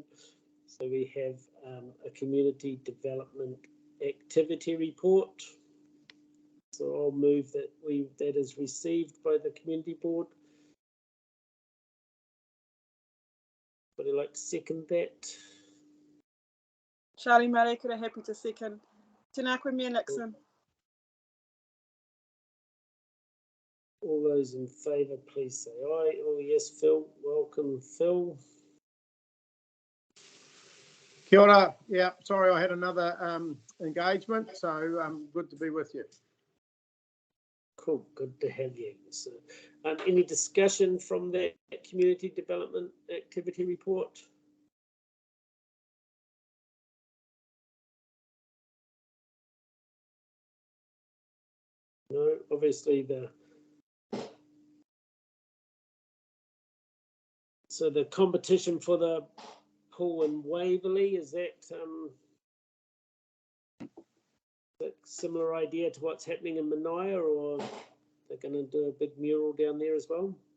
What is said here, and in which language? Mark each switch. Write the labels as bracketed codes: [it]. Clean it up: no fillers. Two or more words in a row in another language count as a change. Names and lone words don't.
[en] So we have a community development activity report. So I'll move that that is received by the community board. Would you like to second that? Sharlee Mareikura, happy to second. [mi] Tēnā koe mea, Nixon. [en] All those in favour, please say aye. Oh yes, Phil. Welcome, Phil. [mi] Kia ora. [en] Yeah, sorry, I had another engagement, so good to be with you. Cool, good to have you. So, any discussion from that community development activity report? No, obviously so the competition for the pool in Waverley, is that a similar idea to what's happening in Manaia, or they're going to do a big mural down there as well?